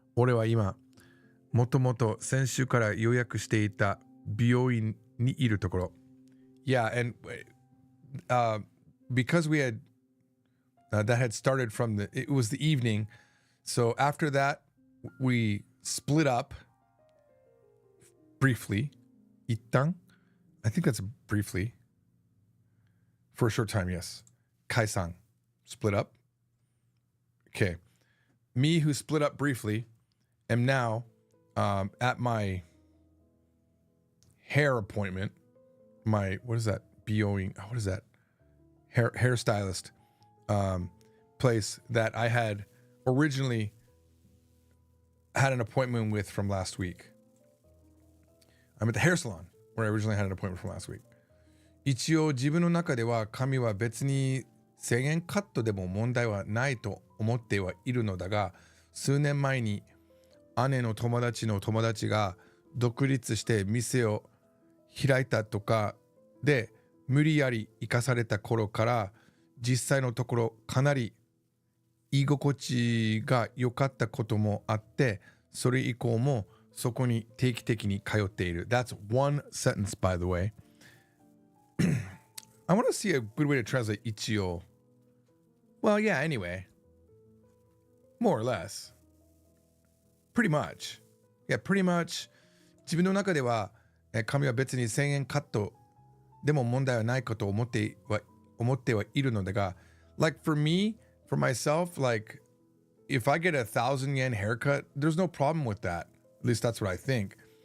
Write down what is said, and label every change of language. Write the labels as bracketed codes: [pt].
[ja] 俺は今、もともと先週から予約していた美容院にいるところ。 [en] Yeah, and because we had that had started from it was the evening. So after that, we split up briefly. 一旦 I think that's briefly. For a short time, yes. 解散 split up. Okay. Me who split up briefly am now at my hair appointment. My, what is that? What is that? Hairstylist place that I had originally had an appointment with from last week. I'm at the hair salon where I originally had an appointment from last week. [ja] 一応自分の中では髪は別に1000円カットでも問題はないと思ってはいるのだが、数年前に姉の友達の友達が独立して店を開いたとかで無理やり生かされた頃から実際のところかなり居心地が良かったこともあって、それ以降もそこに定期的に通っている。 [en] That's one sentence, by the way. I want to see a good way to translate 一応。Well, yeah, anyway. More or less. Pretty much. Yeah, pretty much. [ja] 自分の中では髪は別に1000円カットでも問題はないことを思ってはいるのだが、 [en] like for me, for myself, like if I get a 1,000 yen haircut, there's no problem with that. At least that's what I think.